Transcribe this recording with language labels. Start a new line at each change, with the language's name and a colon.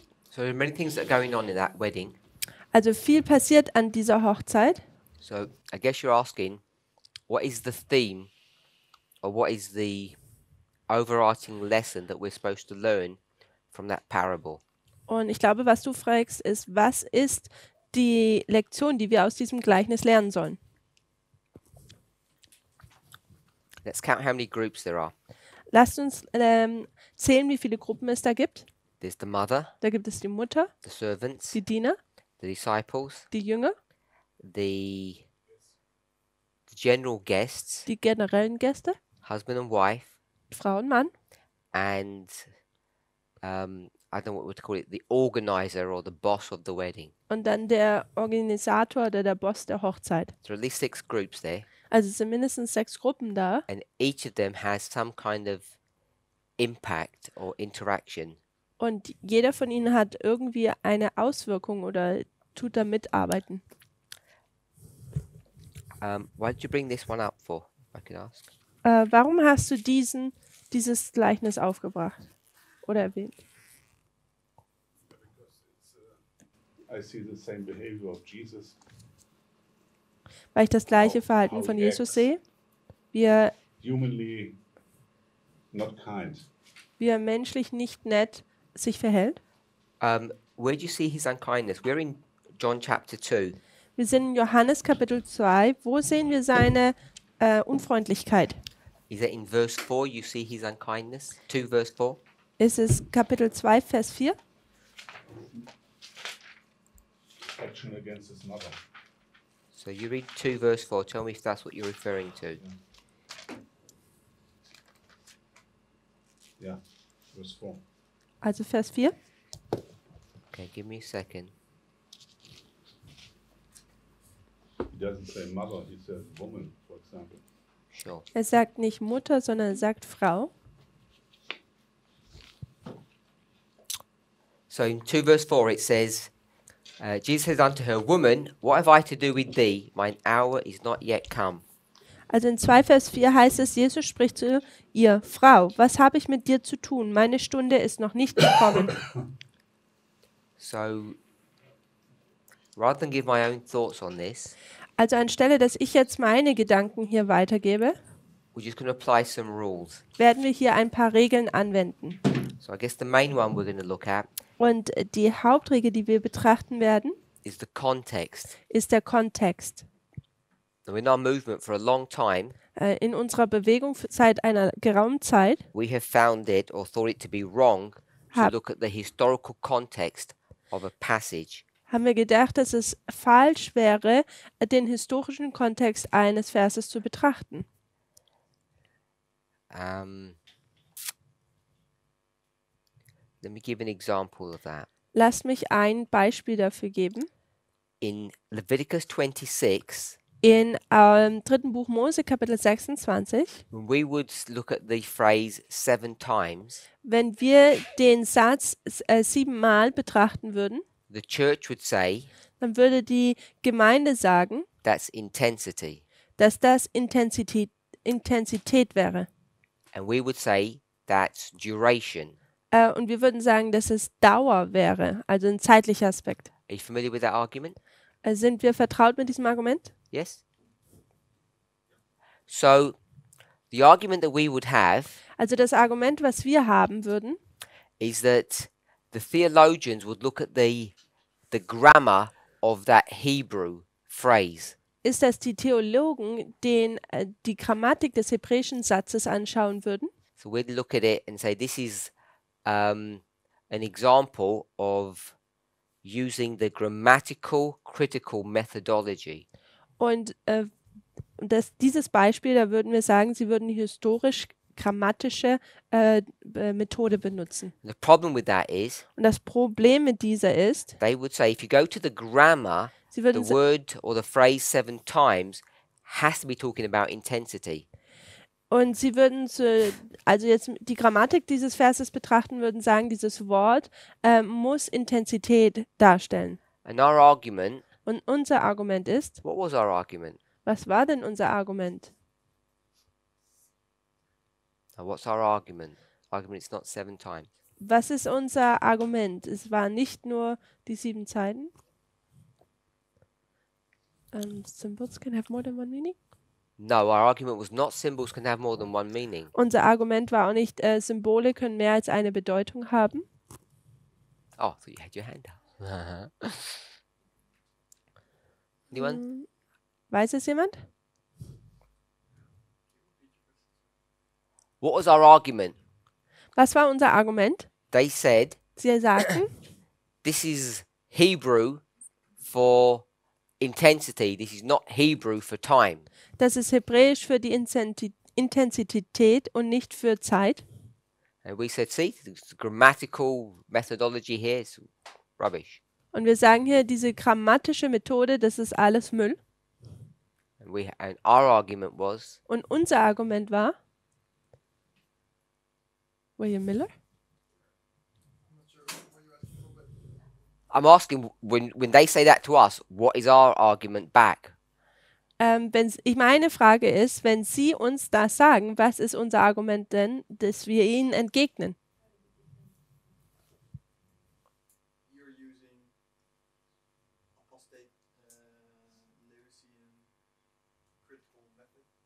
English: So there are many things that are going on in that wedding.
German: Also viel passiert an dieser Hochzeit.
English: So I guess you're asking, what is the theme, or what is the overarching lesson that we're supposed to learn from that parable?
German: Und ich glaube, was du fragst, ist, was ist die Lektion, die wir aus diesem Gleichnis lernen sollen?
English: Let's count how many groups there are.
German: Lasst uns zählen, wie viele Gruppen es da gibt.
English: There's the mother,
German: Da gibt es die Mutter,
English: the servants,
German: die Diener,
English: the disciples,
German: die Jünger,
English: the general guests,
German: die generellen Gäste,
English: husband and wife,
German: Frau und Mann
English: and I don't know what to call it, the organizer or the boss of the wedding.
German: und dann der Organisator oder der Boss der Hochzeit.
English: So at least 6 groups there,
German: Also es sind mindestens 6 Gruppen da
English: and each of them has some kind of impact or interaction.
German: und jeder von ihnen hat irgendwie eine Auswirkung oder tut da mitarbeiten.
English: Why did you bring this one up for, if I could ask?
German: Warum hast du dieses Gleichnis aufgebracht oder erwähnt?
English: I see the same behavior of Jesus.
German: Weil ich das gleiche Verhalten
English: How
German: von
English: he
German: Jesus
English: acts.
German: sehe, wie er
English: Humanly not kind.
German: menschlich nicht nett sich verhält.
English: Where do you see his unkindness? We're in John chapter 2.
German: Wir sind in Johannes Kapitel 2. Wo sehen wir seine Unfreundlichkeit?
English: Is that in verse 4 you see his unkindness? 2 verse 4?
German: Ist es Kapitel 2, Vers 4?
English: Action against his mother. So you read 2 verse 4. Tell me if that's what you're referring to. Yeah, verse 4.
German: Also Vers 4.
English: Okay, give me a second. He doesn't say mother, he says woman, for example. Sure.
German: Er sagt nicht Mutter, sondern er sagt Frau.
English: So in 2 verse 4 it says, Jesus says unto her, Woman, what have I to do with thee? Mine hour is not yet come.
German: Also in 2 Vers 4 heißt es, Jesus spricht zu ihr, Frau, was habe ich mit dir zu tun? Meine Stunde ist noch nicht gekommen.
English: So rather than give my own thoughts on this,
German: Also anstelle, dass ich jetzt meine Gedanken hier weitergebe,
English: we're just going to apply some rules.
German: werden wir hier ein paar Regeln anwenden.
English: So I guess the main one we're going to look at
German: Und die Hauptregel, die wir betrachten werden,
English: is the context.
German: ist der Kontext.
English: Now in our movement for a long time,
German: In unserer Bewegung seit einer geraumen Zeit
English: we have found it or thought it to be wrong to
German: Hab-
English: look at the historical context of a passage.
German: haben wir gedacht, dass es falsch wäre, den historischen Kontext eines Verses zu betrachten.
English: Let me give an example of that.
German: Lasst mich ein Beispiel dafür geben.
English: In Leviticus 26,
German: In 3. Buch Mose, Kapitel 26,
English: when we would look at the phrase 7 times,
German: wenn wir den Satz 7-mal betrachten würden,
English: the church would say
German: dann würde die Gemeinde sagen,
English: that's intensity.
German: dass das Intensität wäre.
English: And we would say that's duration.
German: Und wir würden sagen, dass es Dauer wäre, also ein zeitlicher Aspekt.
English: Are you familiar with that argument?
German: Sind wir vertraut mit diesem Argument?
English: Yes? So, the argument that we would have
German: Also das Argument, was wir haben würden,
English: is that the theologians would look at the grammar of that Hebrew phrase.
German: ist, dass die Theologen die Grammatik des hebräischen Satzes anschauen würden.
English: So we'd look at it and say this is an example of using the grammatical critical methodology.
German: Und dieses Beispiel, da würden wir sagen, sie würden die historisch-grammatische Methode benutzen.
English: The problem with that is
German: Und das Problem mit dieser ist,
English: they would say if you go to the grammar,
German: sie
English: the
German: würden
English: word or the phrase 7 times has to be talking about intensity.
German: Und sie würden, also jetzt die Grammatik dieses Verses betrachten, würden sagen, dieses Wort muss Intensität darstellen.
English: And our argument,
German: Und unser Argument ist,
English: what was our argument?
German: was war denn unser Argument?
English: Now, what's our argument? Argument is not 7 times.
German: Was ist unser Argument? Es waren nicht nur die 7 Zeiten.
English: Symbols can have more than one meaning. No, our argument was not symbols can have more than one meaning.
German: Unser Argument war auch nicht, Symbole können mehr als eine Bedeutung haben.
English: Oh, I thought you had your hand up. Anyone?
German: Weiß es jemand?
English: What was our argument?
German: Was war unser Argument?
English: They said
German: Sie sagten,
English: this is Hebrew for intensity. This is not Hebrew for time.
German: das ist Hebräisch für die Intensität und nicht für Zeit.
English: And we said, see, the grammatical methodology here is rubbish.
German: Und wir sagen hier, diese grammatische Methode, das ist alles Müll.
English: And our argument was,
German: Und unser Argument war, William Miller?
English: I'm asking when they say that to us, what is our argument back?
German: Meine Frage ist, wenn Sie uns das sagen, was ist unser Argument denn, dass wir Ihnen entgegnen?
English: You're using apostate Lewisian critical method.